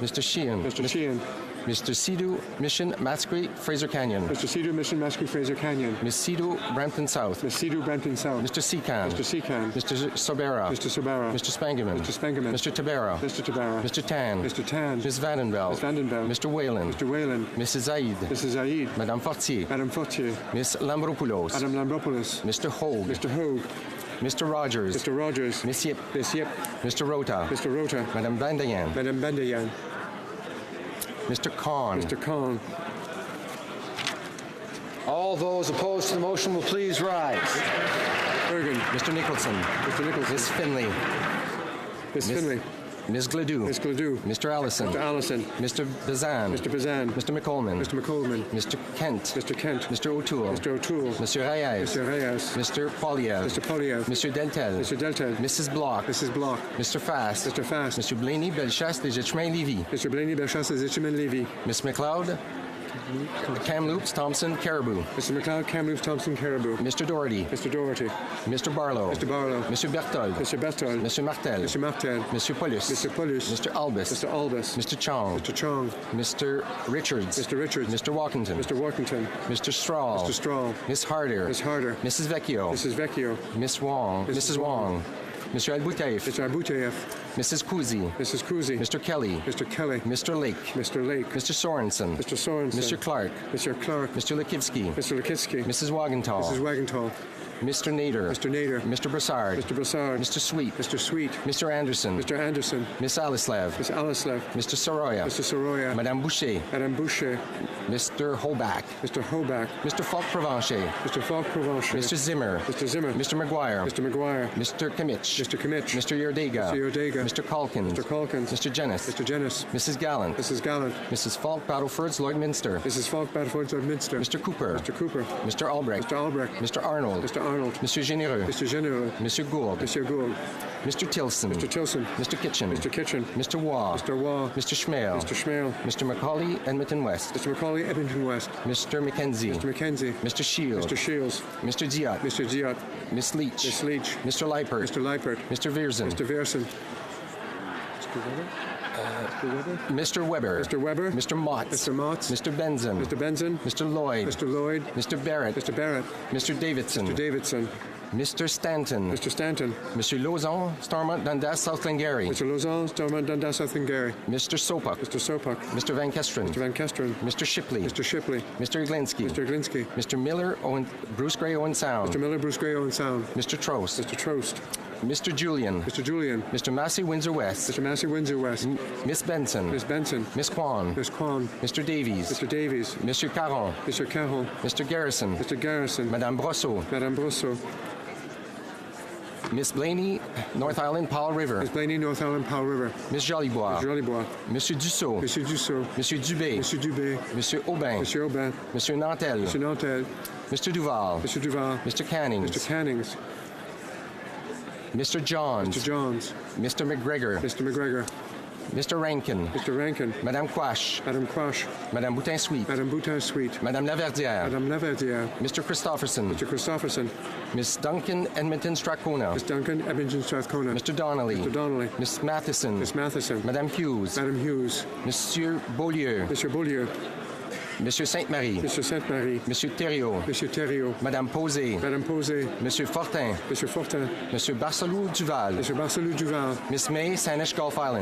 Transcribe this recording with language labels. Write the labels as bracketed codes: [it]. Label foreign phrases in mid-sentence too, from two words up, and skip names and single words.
[en] Mr. Sheehan. Mr. Sheehan. Mr. Sidhu, Mission, Matsqui, Fraser Canyon. Mr. Cedar Mission, Matsqui, Fraser Canyon. Miss Sidhu, Brampton South. Miss Cedar, Brampton South. Mr. Secan. Mr. Secan. Mr. Sobera. Mr. Sobara. Mr. Spangerman. Mr. Spangerman. Mr. Tabera. Mr. Tabara. Mr. Tan. Mr. Tan. Miss Vandenbelt. Miss Vandenbelt. Mr. Whalen. Mr. Whalen. Mrs. Zaid. Mrs. Zaid. Madame Fortier. Madame Fortier. Miss Lambropoulos. Madame Lambropoulos. Mr. Hogue. Mr. Hogue. Mr. Rogers. Mr. Rogers. Miss Yip. Miss Yip. Mr. Rota. Mr. Rota. Madame Bandayan. Madame Bandayan. Mr. Khan. Mr. Khan. All those opposed to the motion will please rise. Bergen. Mr. Nicholson. Mr. Nicholson. Miss Finley. Miss Finley. Ms. Gladue. Ms. Gladue. Mr. Allison. Mr. Allison. Mr. Bazan. Mr. Bazan. Mr. McColeman. Mr. McColeman. Mr. Kent. Mr. Kent. Mr. O'Toole. Mr. O'Toole. Mr. Reyes. Mr. Reyes. Mr. Poliev. Mr. Poliev. Mr. Deltel. Mr. Deltel. Mrs. Block. Mrs. Block. Mr. Fast. Mr. Fast. Mr. Blaney, Bellechasse, Desjardins-Lévis. Mr. Blaney, Bellechasse, Desjardins-Lévis. Ms. McLeod, Kamloops, Thompson, Caribou. Mr. McLeod, Kamloops, Thompson, Caribou. Mr. Doherty. Mr. Doherty. Mr. Barlow. Mr. Barlow. Mr. Berthold. Mr. Berthold. Mr. Martel. Mr. Martel. Mr. Paulus. Mr. Paulus. Mr. Albus. Mr. Albus. Mr. Chong. Mr. Chong. Mr. Richards. Mr. Richards. Mr. Walkington. Mr. Workington. Mr. Strahl. Mr. Strahl. Miss Harder. Ms. Harder. Mrs. Vecchio. Mrs. Vecchio. Miss Wong. Mrs. Wong. Mr. Albouteif. Mr. Abouteyev. Mrs. Kuzi. Mrs. Kuzi. Mr. Kelly. Mr. Kelly. Mr. Lake. Mr. Lake. Mr. Sorensen. Mr. Sorensen. Mr. Clark. Mr. Clark. Mr. Lekivsky. Mr. Lekitsky. Mrs. Wagenthal. Mrs. Wagenthal. Mr. Nader. Mr. Nader. Mr. Brassard. Mr. Brassard. Mr. Sweet. Mr. Sweet. Mr. Anderson. Mr. Anderson. Miss Alislav. Ms. Alislav. Mr. Soroya. Mr. Soroya. Madame Boucher. Madame Boucher. Mr. Holback. Mr. Hoback. Mr. Falk Provencher. Mr. Falk Provencher. Mr. Zimmer. Mr. Zimmer. Mr. McGuire. Mr. McGuire. Mr. Kimmich. Mr. Kimmich. Mr. Yordega. Mr. Yordega. Mr. Calkins. Mr. Calkins. Mr. Jennis. Mr. Jennis. Mrs. Gallant. Mrs. Gallant. Mrs. Falk Battlefords, Lloydminster. Mrs. Falk Battlefords of Minster. Mr. Cooper. Mr. Cooper. Mr. Albrecht. Mr. Albrecht. Mr. Arnold. Mr. Arnold. Monsieur Généreux. Mr. General. Monsieur Gould. Monsieur Gould. Mr. Tilson. Mr. Tilson. Mr. Kitchen. Mr. Kitchen. Mr. Waugh. Mr. Waugh. Mr. Schmale. Mr. Schmale. Mr. Macaulay, Edmonton West. Mr. Macaulay, Edmonton West. Mr. Mackenzie. Mr. Mackenzie. Mr. Shield. Mr. Shields. Mr. Diot. Mr. Diot. Miss Leach. Miss Leach. Mr. Leipert. Mr. Leipert. Mr. Viersen. Mr. Viersen. Mr. Weber. Mr. Weber. Mr. Motts. Mr. Motts. Mr. Benson. Mr. Benson. Mr. Lloyd. Mr. Lloyd. Mr. Barrett. Mr. Barrett. Mr. Davidson. Mr. Davidson. Mr. Stanton. Mr. Stanton. Mr. Lauzon, Stormont, Dundas, South Glengarry. Mr. Lauzon, Stormont, Dundas, South Glengarry. Mr. Sopak. Mr. Sopak. Mr. Van Kesteren. Mr. Van Kesteren. Mr. Shipley. Mr. Shipley. Mr. Iglinski. Mr. Glinsky. Mr. Miller, Bruce Gray, Owen Sound. Mr. Miller, Bruce Gray, Owen Sound. Mr. Trost. Mr. Trost. Mr. Julian. Mr. Julian. Mr. Massey, Windsor West. Mr. Massey, Windsor West. Miss Benson. Miss Benson. Miss Kwan. Miss Kwan. Mr. Davies. Mr. Davies. Mr. Caron. Mr. Caron. Mr. Garrison. Mr. Garrison. Madame Brosseau. Madame Brosseau. Miss Blaney, North Island, Powell River. Miss Blaney, North Island, Powell River. Miss Jolibois. Jolibois. Monsieur Dussault. Monsieur Dussault. Monsieur Dubé. Monsieur Dubé. Monsieur Aubin. Monsieur Aubin. Monsieur Nantel. Monsieur Nantel. Mr. Duval. Monsieur Duval. Mr. Cannings. Mr. Cannings. Mr. Johns. Mr. Johns. Mr. McGregor. Mr. McGregor. Mr. Rankin. Mr. Rankin. Madame Quash. Madame Quash. Madame Boutin-Sweet. Madame Boutin-Sweet. Madame Laverdière. Madame Laverdière. Mr. Christopherson. Mr. Christopherson. Miss Duncan, Edmonton, Strathcona. Miss Duncan, Edmonton, Strathcona. Mr. Donnelly. Mr. Donnelly. Miss Matheson. Miss Matheson. Madame Hughes. Madame Hughes. Monsieur Beaulieu. Monsieur Beaulieu. Monsieur Sainte-Marie. Monsieur Sainte-Marie. Monsieur Thériault. Monsieur Thériault. Madame Posé. Madame Posé. Monsieur Fortin. Monsieur Fortin. Monsieur Barcelou Duval. Monsieur Barcelou Duval. Miss May, Saanich Gulf Islands.